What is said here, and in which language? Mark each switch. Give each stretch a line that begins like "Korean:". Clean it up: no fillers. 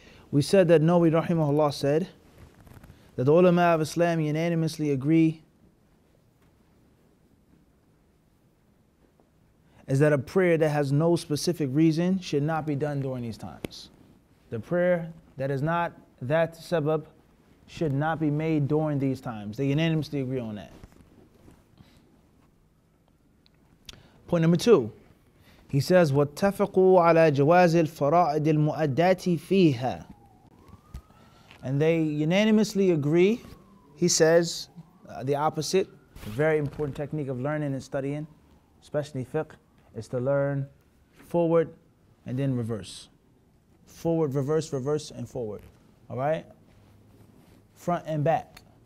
English: We said that Nawawi rahimahullah said that the ulama of Islam unanimously agree is that a prayer that has no specific reason should not be done during these times. The prayer that is not that sabab should not be made during these times. They unanimously agree on that. Point number 2. He says,
Arabic: وَاتَّفَقُوا عَلَى جَوَازِ الْفَرَائِدِ الْمُؤَدَّاتِ فِيهَا.
English: And they unanimously agree, he says, the opposite, a very important technique of learning and studying, especially fiqh, is to learn forward and then reverse. Forward, reverse, reverse, and forward. All right? Front and back.